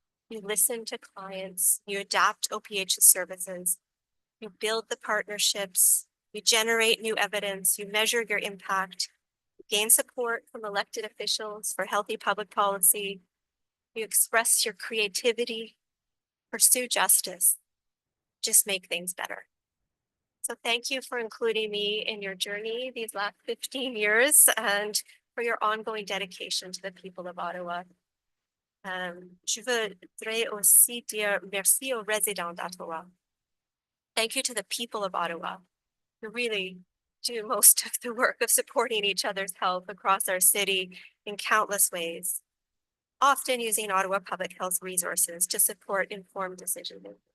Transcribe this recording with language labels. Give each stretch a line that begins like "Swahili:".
English: You listen to clients, you adapt OPH services, you build the partnerships, you generate new evidence, you measure your impact, you gain support from elected officials for healthy public policy, you express your creativity, pursue justice, just make things better. So thank you for including me in your journey these last 15 years and for your ongoing dedication to the people of Ottawa.
French: Je voudrais aussi dire merci aux résidents d'Ottawa.
English: Thank you to the people of Ottawa who really do most of the work of supporting each other's health across our city in countless ways, often using Ottawa Public Health resources to support informed decision-making.